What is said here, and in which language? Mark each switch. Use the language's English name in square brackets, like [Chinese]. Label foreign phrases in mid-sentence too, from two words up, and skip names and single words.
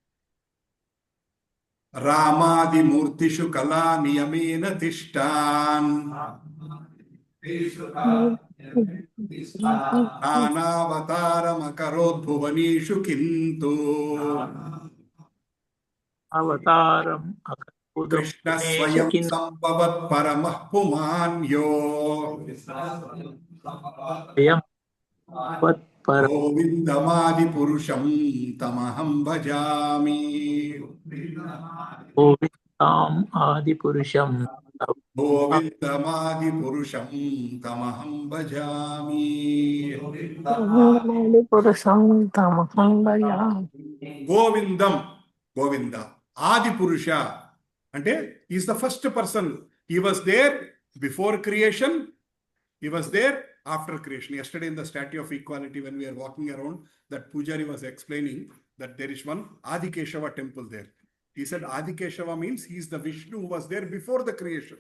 [Sanskrit] రామాదిమూర్తిషు కళా నియమేన తిష్టాన్ నానావతారమకరోద్భువనేషు కింతు అవతారం కృష్ణ స్వయం సంభవత్ పరమః పుమాన్యో గోవిందమాది పురుషం తమహం భజామి. గోవిందాం ఆది పురుషం గోవిందమాది పురుషం తమహం భజామి. పురుషం తమహం భజామి. Govindam, Govinda. Adi Purusha. [Telugu] Ante, [English] he is the first person. He was there before creation. He was there after creation. Yesterday in the Statue of Equality, when we are walking around, that Pujari was explaining that there is one Adi Keshava temple there. He said Adi Keshava means he is the Vishnu who was there before the creation.